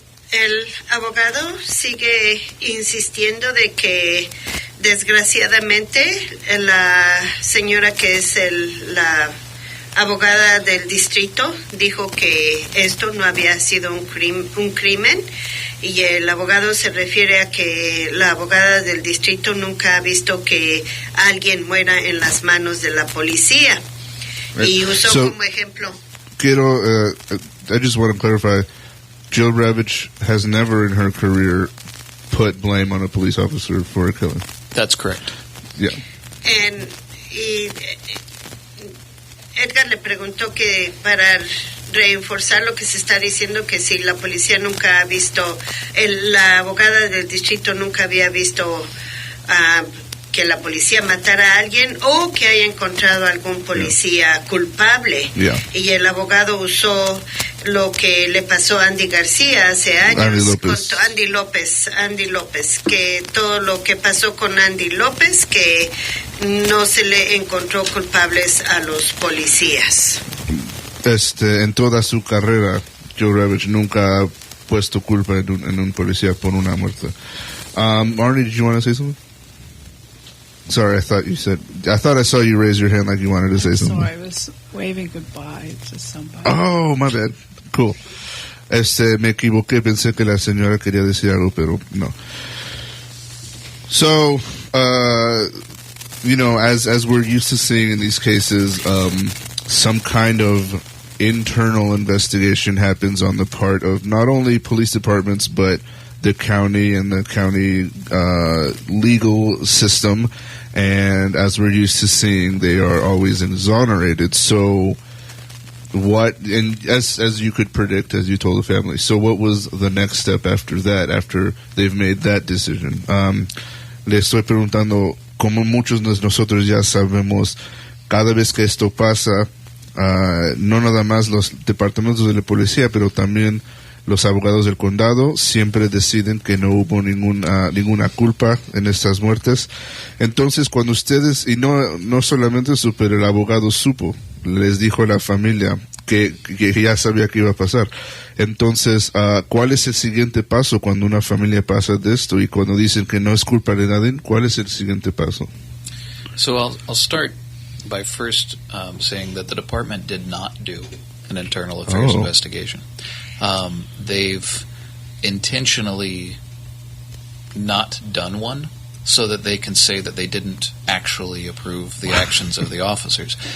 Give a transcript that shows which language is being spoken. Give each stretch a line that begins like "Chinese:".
Spanish: El abogado sigue insistiendo de que desgraciadamente la señora que es la abogada del distrito dijo que esto no había sido un crimen, y el abogado se refiere a que la abogada del distrito nunca ha visto que alguien muera en las manos de la policía, y usó como ejemplo.
English: I just want to clarify, Jill Ravitch has never in her career put blame on a police officer for a killing. That's correct. Yeah.
Spanish: Y Edgar le preguntó que para reforzar lo que se está diciendo, que si la policía nunca ha visto, la abogada del distrito nunca había visto que la policía matara a alguien o que haya encontrado a algún policía culpable.
English: Yeah.
Spanish: Y el abogado usó lo que le pasó a Andy García hace años. Andy López, que todo lo que pasó con Andy López, que no se le encontró culpables a los policías. En toda su carrera, Joe Ravitch nunca ha puesto culpa en un policía por una muerte.
English: Marnie, did you want to say something? Sorry, I thought I saw you raise your hand like you wanted to say something. Sorry, I was waving goodbye to somebody. Oh, my bad. Cool.
Spanish: Me equivoqué, pensé que la señora quería decir algo, pero no.
English: So, as we're used to seeing in these cases, some kind of internal investigation happens on the part of not only police departments, but the county and the county legal system. And as we're used to seeing, they are always exonerated. So as you could predict, as you told the family, so what was the next step after that, after they've made that decision?
Spanish: Le estoy preguntando, como muchos de nosotros ya sabemos, cada vez que esto pasa, no nada más los departamentos de la policía, pero también los abogados del condado siempre deciden que no hubo ninguna culpa en estas muertes. Entonces, cuando ustedes, y no solamente eso, pero el abogado supo, les dijo a la familia que ya sabía que iba a pasar. Entonces, ¿cuál es el siguiente paso cuando una familia pasa de esto y cuando dicen que no es culpa de nadie? ¿Cuál es el siguiente paso?
English: So I'll start by first saying that the department did not do an internal affairs investigation. They've intentionally not done one so that they can say that they didn't actually approve the actions of the officers.